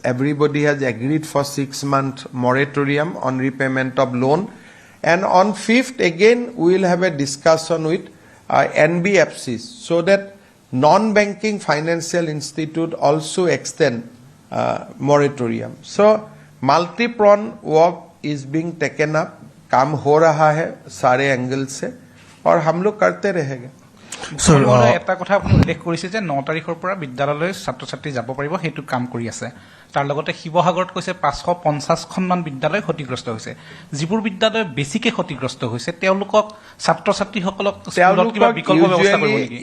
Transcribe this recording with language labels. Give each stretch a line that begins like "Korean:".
English: Everybody has agreed for 6-month moratorium on repayment of loan. And on 5th, again, we will have a discussion with NBFCs so that non-banking financial institute also extend moratorium. So multi-pronged work is being taken up.
Hindi: काम हो रहा है सारे angle से और हम लोग करते रहेंगे।
English: Sir,
Assamese: এটা কথা আপুনি উল্লেখ কৰিছে যে 9 তাৰিখৰ পৰা বিদ্যালয়লৈ ছাত্ৰ ছাত্ৰী যাব পাৰিব, সেইটো কাম কৰি আছে। তাৰ লগতে শিৱসাগৰত কৈছে 550খনমান বিদ্যালয় ক্ষতিগ্ৰস্ত হৈছে। যিবোৰ বিদ্যালয় বেছিকৈ ক্ষতিগ্ৰস্ত হৈছে তেওঁলোকক ছাত্ৰ ছাত্ৰীসকলক স্কুলত কিবা বিকল্প ব্যৱস্থা কৰিব নেকি?